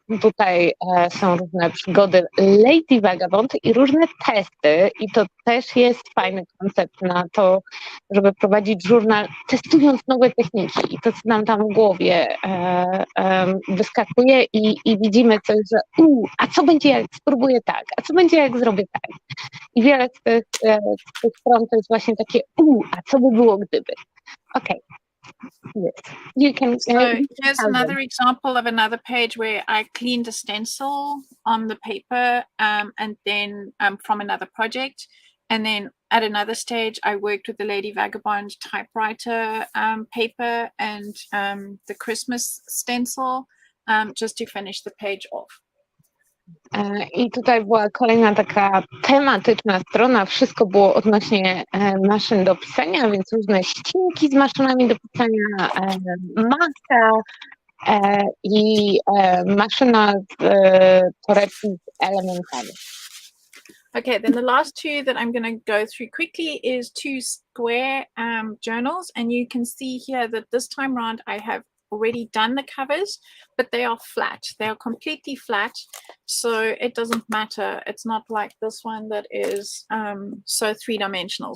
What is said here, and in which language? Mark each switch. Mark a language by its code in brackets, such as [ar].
[pl] Tutaj są różne przygody Lady Vagabond i różne testy i to też jest fajny koncept na to, żeby prowadzić żurnal testując nowe techniki i to, co nam tam w głowie wyskakuje i widzimy coś, że a co będzie jak spróbuję tak, a co będzie jak zrobię tak. I wiele z tych stron to jest właśnie takie a co by było gdyby. Okej. [en] Yes, you can. So here's another example of another page where I cleaned a stencil on the paper and then from another project. And then at another stage, I worked with the Lady Vagabond typewriter paper and the Christmas stencil just to finish the page off. [pl] I tutaj była kolejna taka tematyczna strona. Wszystko było odnośnie maszyn do pisania, więc różne ścinki z maszynami do pisania, maska i maszyna z torebki z elementami. [en] Okay, then the last two that I'm going to go through quickly is two square journals. And you can see here that this time around I have already done the covers, but they are flat. They are completely flat, so it doesn't matter. It's not like this one that is so three-dimensional.